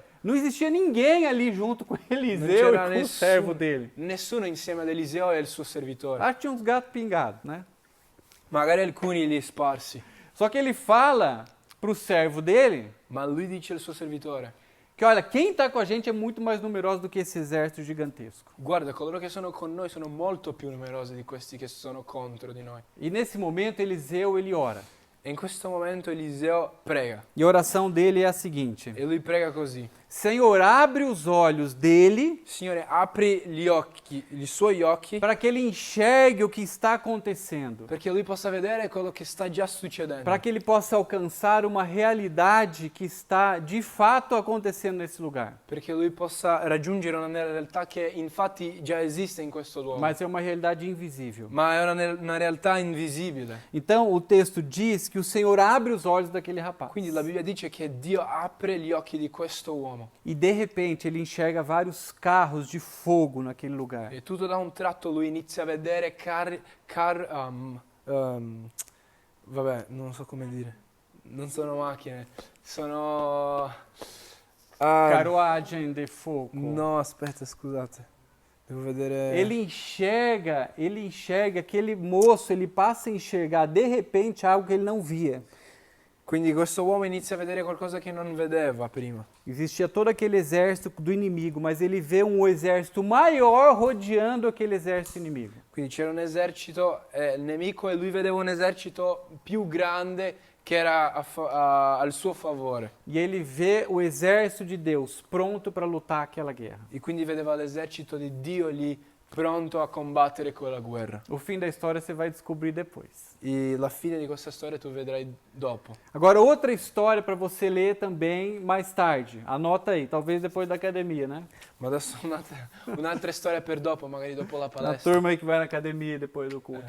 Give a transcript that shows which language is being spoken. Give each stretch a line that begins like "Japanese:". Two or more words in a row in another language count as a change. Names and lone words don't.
Portuguese: não existia ninguém ali junto com
Italian: Non
Portuguese: Eliseu e
Italian: c'era
Portuguese: com o servo dele.
Italian: nessuno insieme ad Eliseo e il suo servitore.
Portuguese: Lá tinha uns gatos pingados, né?
Italian: Magari alcuni lì sparsi.
Portuguese: Só que ele fala para o servo dele
Italian: Ma lui dice al suo servitore:
Portuguese: que, olha, quem está com a gente é muito mais numeroso do que esse exército gigantesco.
Italian: guarda, coloro che sono con noi sono molto più numerosi di questi che sono contro di noi.
Portuguese: E nesse momento, Eliseu, ele ora.
Italian: E in questo momento Eliseo prega.
Portuguese: E a oração dele é a seguinte:
Italian: E lui prega così:
Portuguese: Senhor, abre os olhos dele
Italian: Signore, apri gli occhi, i suoi occhi,
Portuguese: para que ele enxergue o que está acontecendo,
Italian: perché lui possa vedere quello che sta già succedendo.
Portuguese: para que ele possa alcançar uma realidade que está de fato acontecendo nesse lugar.
Italian: Perché lui possa raggiungere una realtà che infatti già esiste in questo luogo.
Portuguese: Mas é uma realidade invisível.
Italian: Ma è una realtà invisibile.
Portuguese: Então o texto diz que o Senhor abre os olhos daquele rapaz.
Italian: Quindi la Bibbia dice che Dio apre gli occhi di questo uomo.
Portuguese: E de repente ele enxerga vários carros de fogo naquele lugar.
Italian: E tutto da un tratto lui inizia a vedere vabbè, non so come dire. Non sono macchine, sono...
Portuguese: Carruagem de fogo.
Italian: No, aspetta, scusate. Devo vedere...
Portuguese: Ele enxerga aquele moço, ele passa a enxergar de repente algo que ele não via.
Italian: Quindi questo uomo inizia a vedere qualcosa che non vedeva prima.
Portuguese: Existia todo aquele exército do inimigo, mas ele vê um exército maior rodeando aquele exército inimigo.
Italian: Quindi c'era un esercito nemico e lui vedeva un esercito più grande che era al suo favore.
Portuguese: E ele vê o exército de Deus pronto para lutar aquela guerra.
Italian: E quindi vedeva l'esercito di Dio lì pronto a combattere quella guerra.
Portuguese: O fim da história você vai descobrir depois.
Italian: E la fine di questa storia tu vedrai dopo.
Portuguese: Agora, outra história para você ler também mais tarde. Anota aí, talvez depois da academia, né?
Italian: Ma adesso un'altra storia per dopo, magari dopo la
Portuguese: Na
Italian: palestra.
Portuguese: turma aí que vai na academia depois do culto.